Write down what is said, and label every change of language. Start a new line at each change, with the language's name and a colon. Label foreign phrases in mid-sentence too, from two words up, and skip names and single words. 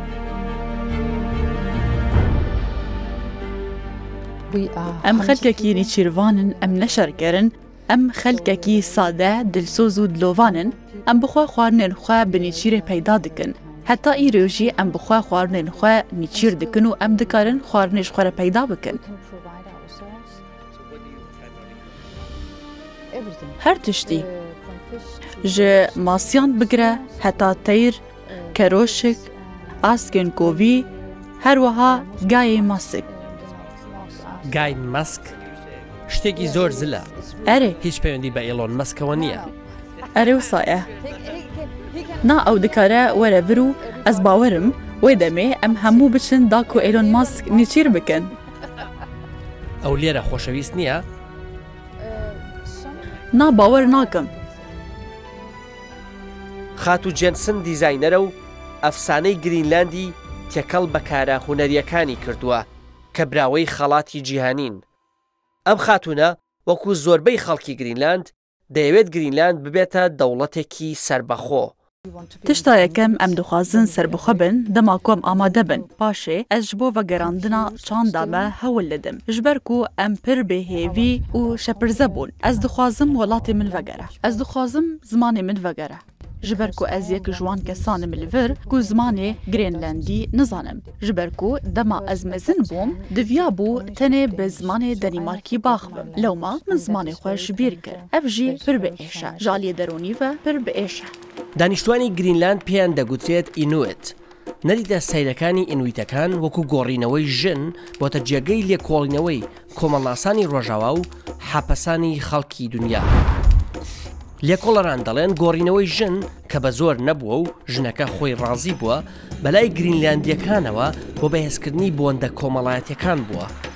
Kurdish: ئەم خەلکێکی نیچیروانن ئەم نەشەرگەرن ئەم خەلکێکی سادە دلسۆز و دلۆڤانن ئەم بخوا خواردنێن خوا بە نیچیرێ پەیدا دکن. هەتا ئیرۆژی ئەم بخوا خواردنێن خوا نیچیر دکن و ئەم دکارن خواردنێش خوارە پەیدا بکەن. هەر تشتی ji masiyan bigire heta teyr, keroşik, askên kovî, her wiha gayê masik.
Central Kurdish: گای ماسک شتێکی زۆر زلە.
Kurdish: Erê
Central Kurdish: هیچ پەیوەندی بە ئێلۆن مەسکەوە نییە.
Kurdish: erê wisa ye. Na ew dikare were vir û ez bawerim wê demê em hemû biçin da ku Elon Musk nîçîr bikin.
Central Kurdish: ئەو لێرە خۆشەویست نییە؟
Kurdish: Na bawer nakim.
Central Kurdish: خاتو جێنسن دیزاینەرە و ئەفسانەی گرینلاندی تێکەڵ بەکارە هونەریەکانی کردووە کە براوەی خەڵاتی جیهانین. ئەم خاتونە وەکو زۆربەی خەڵکی گرینلاند دەیەوێت گرینلاند ببێتە دەوڵەتێکی سربەخۆ.
Kurdish: Tişta yekem em dixwazin serbixwe bin, dema ku em amade bin. Paşê ez ji bo vegerandina çanda me hewil didim. Ji ber ku em pir bêhêvî û şepirze bûn. Ez dixwazim welatê min vegere. Ez dixwazim zimanê min vegere. Ji ber ku ez yek ji wan kesan im li vir ku zimanê Grênlandî nizanim. Ji ber ku dema ez mezin bûm, diviya bû tenê bi zimanê Denîmarkî baxivim. Lewma min zimanê xwe ji bîr kir. Ev jî pir biêş e. Ji aliyê deronî ve pir biêş e.
Central Kurdish: دانیشتوانی گرینلاند پێیان دەگوترێت ئینوێت. نەریتە سەیرەکانی ئینویتەکان وەکو گۆڕینەوەی ژن بۆتە جێگەی لێکۆڵینەوەی کۆمەڵاسانی ڕۆژاوا و حاپەسانی خەڵکی دنیا. لێکۆڵەران دەڵێن گۆڕینەوەی ژن کە بە زۆر نەبووە و ژنەکە خۆی ڕازی بووە بەلای گرینلاندیەکانەوە بۆ بەهێزکردنی بۆندە کۆمەڵایەتیەکان بووە.